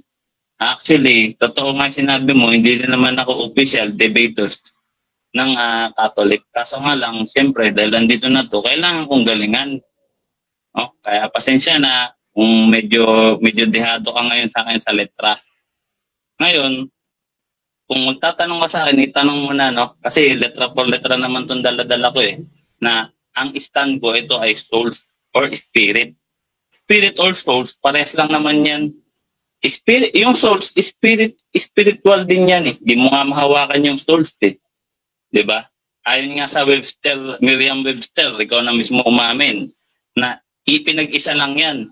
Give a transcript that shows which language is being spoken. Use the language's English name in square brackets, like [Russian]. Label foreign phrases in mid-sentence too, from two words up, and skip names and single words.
[Filipino] Actually, totoo nga sinabi mo, hindi rin naman ako [English] official debaters [Filipino] ng Catholic. Kaso nga lang, siyempre, dahil andito na to, kailangan kong galingan. Kaya pasensya na kung medyo dehado ka ngayon sa akin sa letra. Ngayon, kung magtatanong ka sa akin, itanong mo na, kasi letra por letra naman itong dala-dala ko na ang stand ko, ito ay [English] souls or spirit. Spirit or souls, [Filipino] parehas lang naman yan. Spirit, yung souls, spiritual din yan Di mo nga mahawakan yung souls Diba? Ayon nga sa Webster, Merriam-Webster, ikaw na mismo umamin, na ipinag-isa lang yan.